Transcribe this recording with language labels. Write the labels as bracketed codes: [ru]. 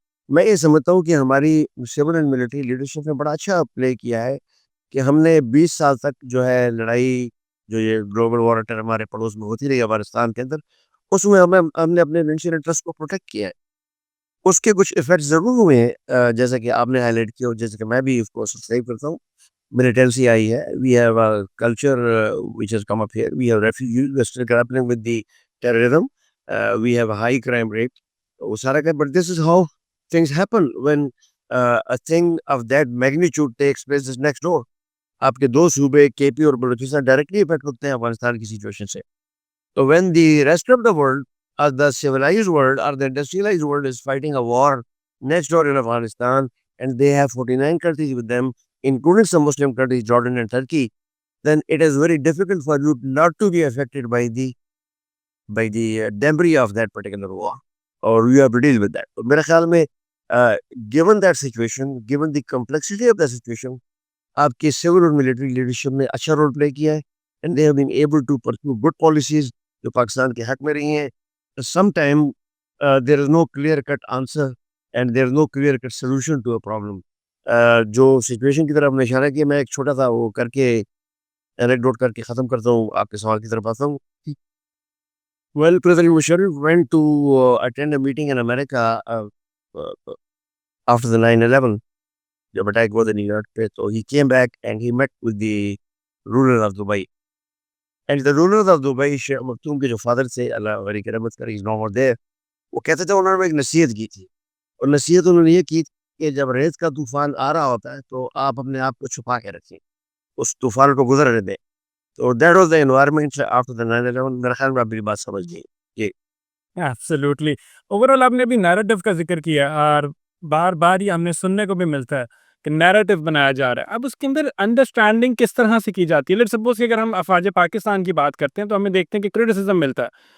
[ur] میں یہ سمجھتا ہوں کہ ہماری سول اینڈ ملٹری لیڈرشپ نے بڑا اچھا پلے کیا ہے کہ ہم نے 20 سال تک جو ہے لڑائی جو یہ گلوبل وار ہمارے پڑوس میں ہوتی رہی افغانستان کے اندر، اس میں ہم نے اپنے نیشنل انٹرسٹ کو پروٹیکٹ کیا ہے. اس کے کچھ ایفیکٹ ضرور ہوئے ہیں جیسا کہ آپ نے ہائی لائٹ کیا اور جیسے کہ میں بھی اس کو سبسکرائب کرتا ہوں. ملیٹنسی آئی ہے. [en] We have a culture which has come up here. We have refugees. We are still grappling with the terrorism. We have a high crime rate. [ur] وہ سارا کہ [en] but this is how things happen when a thing of that magnitude takes place is next door. [ur] آپ کے دو صوبے کے پی اور Balochistan directly affect ہوتے ہیں افغانستان کی سچویشن سے. [en] تو when the rest of the world or the civilized world or the industrialized world is fighting a war next door in Afghanistan and they have 49 countries with them, including some Muslim countries, Jordan and Turkey, then it is very difficult for you not to be affected by the debris of that particular war, or you have to deal with that. [ur] تو میرے خیال میں [en] given that situation, given the complexity of the situation, آپ کی civil اور military leadership [ur] نے اچھا role play کیا ہے [en] and they have been able to pursue good policies [ur] جو پاکستان کے حق میں رہی ہیں. [en] Sometime there is no clear cut answer and there is no clear cut solution to a problem. [ur] جو سچویشن کی طرف میں اشارہ کیا، میں ایک چھوٹا سا وہ کر کے انیکڈوٹ کر کے ختم کرتا ہوں، آپ کے سوال کی طرف آتا ہوں. [en] Well, President Musharraf went to attend a meeting in America after the 9/11 [ur] جب اٹیک ہوا تھا نیو یارک پہ. [en] تو he came back and he met with the ruler of Dubai. And the ruler of Dubai, [ur] شیخ مختوم کے جو father تھے اللہ غری کی رحمت کرے, [en] he's no more there. [ur] وہ کہتے تھے انہوں نے ایک نصیحت کی تھی اور نصیحت انہوں نے یہ کی کہ جب ریت کا طوفان آ رہا ہوتا ہے تو آپ اپنے آپ کو چھپا کے رکھیں, اس طوفان کو گزرنے دیں. [en] تو that was the environment after the 9/11. [ur] میرا خیال میں آپ میری بات سمجھ گئی. جی [en] Absolutely. [ur] اوورآل آپ نے ابھی نیریٹو کا ذکر کیا اور بار بار یہ ہم نے سننے کو بھی ملتا ہے کہ نیریٹو بنایا جا رہا ہے. اب اس کے اندر انڈرسٹینڈنگ کس طرح سے کی جاتی ہے؟ [en] let suppose [ur] کہ اگر ہم افواج پاکستان کی بات کرتے ہیں تو ہمیں دیکھتے ہیں کہ کرٹیسزم ملتا ہے.